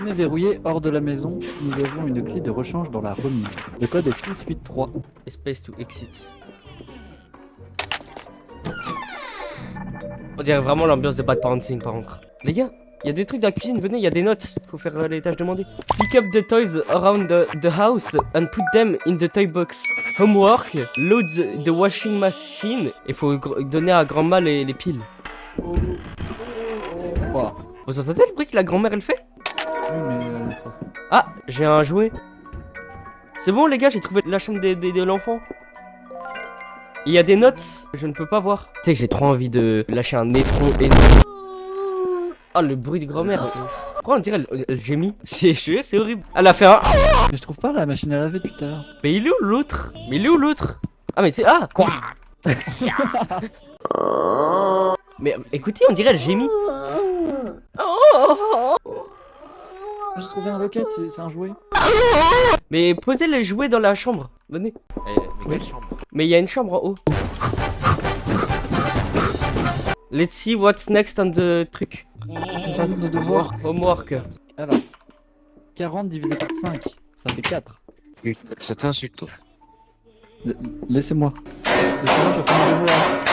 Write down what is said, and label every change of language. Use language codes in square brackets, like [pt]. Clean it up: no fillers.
[fr] Si est verrouillé hors de la maison, nous avons une clé de rechange dans la remise. Le code est 683. [en] Space to exit. [fr] On dirait vraiment l'ambiance de Bad Parenting par contre. Les gars, il y a des trucs dans la cuisine, venez, il y a des notes. Faut faire les tâches demandées. [en] Pick up the toys around the house and put them in the toy box. Homework, load the washing machine. [fr] Et faut donner à grand-mère les piles. Wow. Vous entendez le bruit que la grand-mère elle fait? Oui, mais de toute façon. Ah, j'ai un jouet. C'est bon les gars, j'ai trouvé la chambre de l'enfant. Il y a des notes, je ne peux pas voir. Tu sais que j'ai trop envie de lâcher un étron énorme. Ah, le bruit de grand-mère. Pourquoi on dirait elle gémit? C'est horrible. Elle a fait un... Mais je trouve pas la machine à laver depuis tout à l'heure. Mais il est où l'autre? Mais il est où l'autre? Ah mais t'es... Ah quoi? Mais écoutez, on dirait elle gémit. J'ai trouvé un rocket, c'est un jouet. Mais posez les jouets dans la chambre. Venez. Mais quelle chambre? Mais il y a une chambre en haut. [en] Let's see what's next on the truc. [fr] On fasse nos devoirs. [en] Homework. [fr] Alors, 40 divisé par 5, ça fait 4. Ça t'insulte, toi. Laissez-moi. Laissez-moi, je fais mon devoir.